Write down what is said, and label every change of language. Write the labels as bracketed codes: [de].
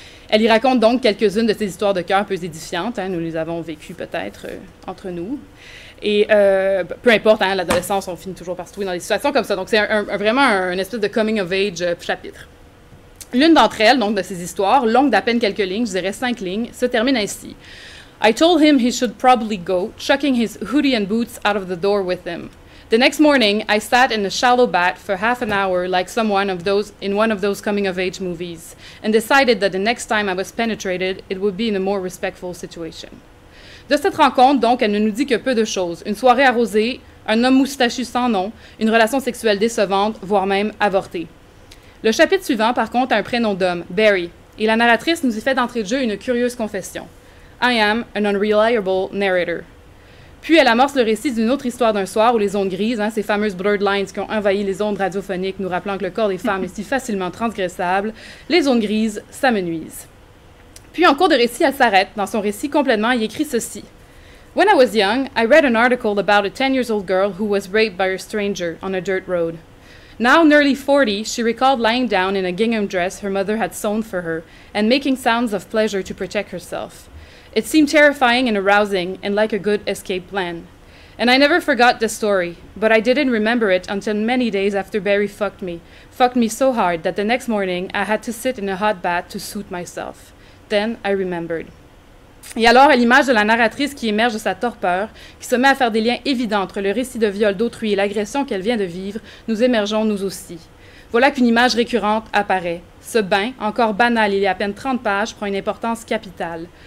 [fr] Elle y raconte donc quelques-unes de ces histoires de cœur peu édifiantes. Nous les avons vécues peut-être entre nous. Et peu importe, l'adolescence, on finit toujours par se trouver dans des situations comme ça. Donc c'est vraiment un espèce de coming of age chapitre. L'une d'entre elles, donc de ces histoires, longue d'à peine quelques lignes, je dirais 5 lignes, se termine ainsi. [en] I told him he should probably go, chucking his hoodie and boots out of the door with him. The next morning, I sat in a shallow bath for half an hour like in one of those coming-of-age movies, and decided that the next time I was penetrated, it would be in a more respectful situation. [fr] De cette rencontre, donc, elle ne nous dit que peu de choses. Une soirée arrosée, un homme moustachu sans nom, une relation sexuelle décevante, voire même avortée. Le chapitre suivant, par contre, a un prénom d'homme, Barry, et la narratrice nous y fait d'entrée de jeu une curieuse confession. [en] I am an unreliable narrator. [fr] Puis elle amorce le récit d'une autre histoire d'un soir où les ondes grises, ces fameuses blurred lines qui ont envahi les ondes radiophoniques nous rappelant que le corps des femmes est si facilement transgressable, les ondes grises, ça me nuise. Puis en cours de récit, elle s'arrête. Dans son récit complètement, il écrit ceci. [en] When I was young, I read an article about a 10-year-old girl who was raped by a stranger on a dirt road. Now nearly 40, she recalled lying down in a gingham dress her mother had sewn for her and making sounds of pleasure to protect herself. It seemed terrifying and arousing and like a good escape plan. And I never forgot the story, but I didn't remember it until many days after Barry fucked me so hard that the next morning I had to sit in a hot bath to soothe myself. Then I remembered. [fr] Et alors, à l'image de la narratrice qui émerge de sa torpeur, qui se met à faire des liens évidents entre le récit de viol d'autrui et l'agression qu'elle vient de vivre, nous émergeons nous aussi. Voilà qu'une image récurrente apparaît. Ce bain, encore banal il y a à peine 30 pages, prend une importance capitale.